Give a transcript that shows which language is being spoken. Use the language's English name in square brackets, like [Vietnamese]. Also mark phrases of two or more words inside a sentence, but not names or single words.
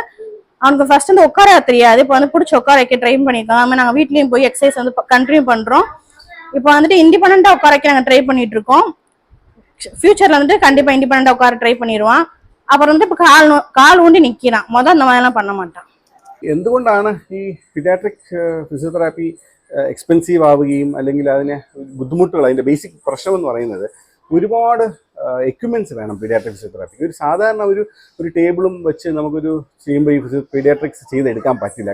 [Tamil] அவனுக்கு ஃபர்ஸ்ட் வந்து உட்கார தெரியாது, இப்போ வந்து பிடிச்சி உட்கார வைக்க ட்ரை பண்ணியிருக்கோம். அதுமாதிரி நாங்கள் வீட்லேயும் போய் எக்ஸசைஸ் வந்து கண்டினியூ பண்ணுறோம். இப்போ வந்துட்டு இண்டிபெண்டா உட்கார வைக்க நாங்கள் ட்ரை பண்ணிட்டு இருக்கோம். ஃபியூச்சர்ல வந்துட்டு கண்டிப்பாக இண்டிபெண்டா உட்கார ட்ரை பண்ணிடுவான். அப்புறம் வந்து இப்போ கால் ஊண்டி நிற்கிறான். அந்த மாதிரிலாம் பண்ண மாட்டான். [Malayalam] എന്തുകൊണ്ടാണ് ഈ [English] pediatric physiotherapy expensive [Malayalam] ആവുകയും അല്ലെങ്കിൽ അതിന് ബുദ്ധിമുട്ടുകൾ, അതിൻ്റെ ബേസിക് പ്രശ്നം എന്ന് പറയുന്നത് ഒരുപാട് എക്യുപ്മെൻറ്റ്സ് വേണം [English] pediatric physiotherapy. [Malayalam] ഒരു സാധാരണ ഒരു ടേബിളും വെച്ച് നമുക്കൊരു ചെയ്യുമ്പോൾ ഈ പീഡിയാട്രിക്സ് ചെയ്തെടുക്കാൻ പറ്റില്ല.